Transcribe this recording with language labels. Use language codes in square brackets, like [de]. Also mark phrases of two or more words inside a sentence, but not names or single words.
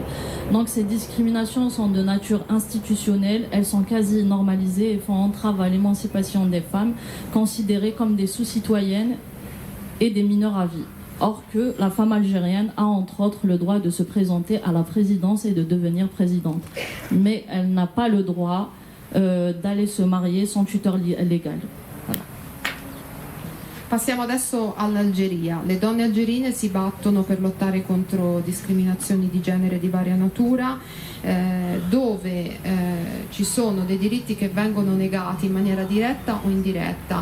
[fr] Donc ces discriminations sont de nature institutionnelle, elles sont quasi normalisées et font entrave à l'émancipation des femmes, considérées comme des sous-citoyennes et des mineurs à vie. Or que la femme algérienne a entre autres le droit de se présenter à la présidence et de devenir présidente. Mais elle n'a pas le droit d'aller se marier sans tuteur légal. Voilà. [it] Passiamo adesso all'Algeria. Le donne algerine si battono per lottare contro discriminazioni di genere di varia natura, dove ci sono dei diritti che vengono negati in maniera diretta o indiretta.